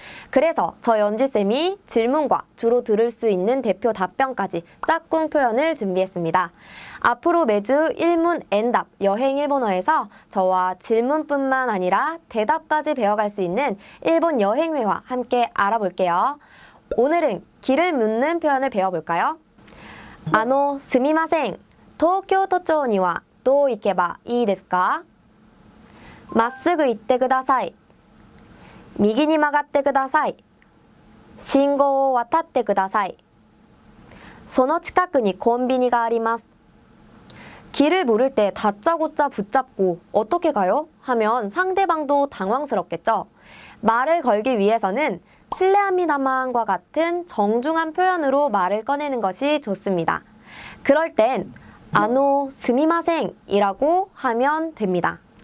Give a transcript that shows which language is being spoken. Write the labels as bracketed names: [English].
[Korean] 그래서 저 연지쌤이 질문과 주로 들을 수 있는 대표 답변까지 짝꿍 표현을 준비했습니다. 앞으로 매주 일문 N답 여행 일본어에서 저와 질문뿐만 아니라 대답까지 배워갈 수 있는 일본 여행 회화 함께 알아볼게요. 오늘은 길을 묻는 표현을 배워볼까요? [Japanese] すみません。東京都庁にはどう行けばいいですか？まっすぐ行ってください。右に曲がってください。信号を渡ってください。その近くにコンビニがあります。 [Korean] 길을 물을 때 다짜고짜 붙잡고 어떻게 가요? 하면 상대방도 당황스럽겠죠? 말을 걸기 위해서는 실례합니다만과 같은 정중한 표현으로 말을 꺼내는 것이 좋습니다. 그럴 땐 스미마생 이라고 하면 됩니다.